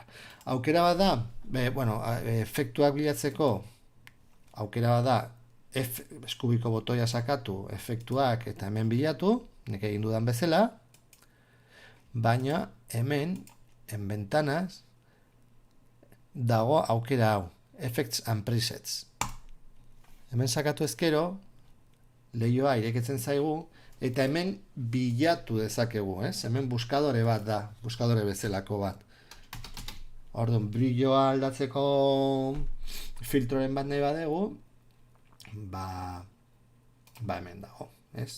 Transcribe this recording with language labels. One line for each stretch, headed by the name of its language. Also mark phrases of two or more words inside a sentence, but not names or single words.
Basque: Aukera bat da, efektuak bilatzeko, aukera bat da, eskubiko botoia sakatu, efektuak eta hemen bilatu, nik egin dudan bezala, baina hemen,
Spanish: en ventanas,
Basque: dago aukera hau,
English: effects and presets.
Basque: Hemen sakatu ezkero, lehioa ireketzen zaigu, eta hemen bilatu dezakegu, ez? Hemen buskadore bat da, buskadore bezalako bat. Orduan, brilloa aldatzeko filtroren bat nahi badegu, hemen dago, ez?